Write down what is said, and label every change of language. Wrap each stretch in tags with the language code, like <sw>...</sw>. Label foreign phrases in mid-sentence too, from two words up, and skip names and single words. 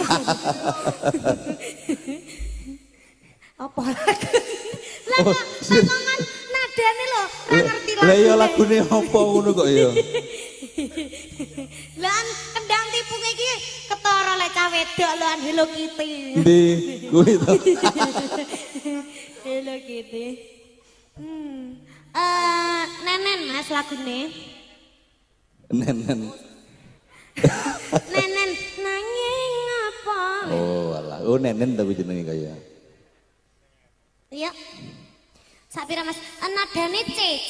<jv>Apa lagi? Lah kok nadane lho, ra ngerti lagi. Lah ya lagune apa ngono kok ya? Lah kendang tipunge iki ketara lek cah wedok lho Hello Kitty. Ndi kuwi to. Hello Kitty. Nenen Mas lagune. Nenen. Nenen nanging apa? Oh alah, oh nenen tapi jenenge kaya. Iya. Sapira Mas, nadane C.</jv>